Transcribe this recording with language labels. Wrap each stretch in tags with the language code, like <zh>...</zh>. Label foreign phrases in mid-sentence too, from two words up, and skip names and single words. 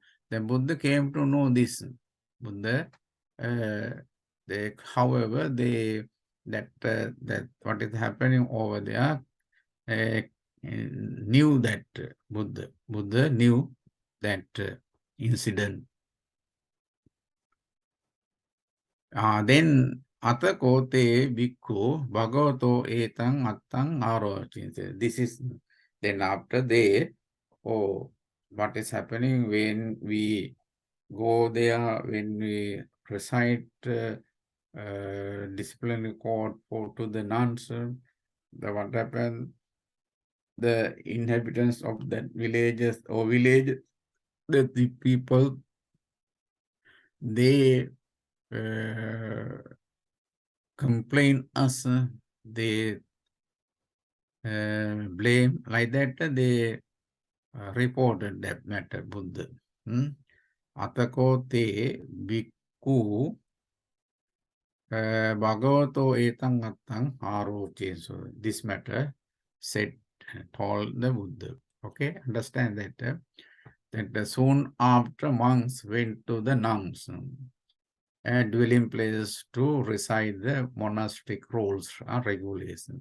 <en>Then Buddha came to know this. Buddha, however, that what is happening over there, knew that Buddha knew that incident.</en> <pi>Then Atakote bhikkhu bhagavato etang attang arochin.</pi> <en>This is then after they, what is happening when we go there, when we recite disciplinary code to the nuns, what happened? The inhabitants of that villages or village, the people, they complain us, they blame like that, they reported that matter, Buddha.</en> <pi>Atakote bhikkhu bhagavato etang attang aroche.</pi> <en>So this matter said, told the Buddha. Okay, understand that. That soon after monks went to the nuns and dwelling places to recite the monastic rules and regulations.</en>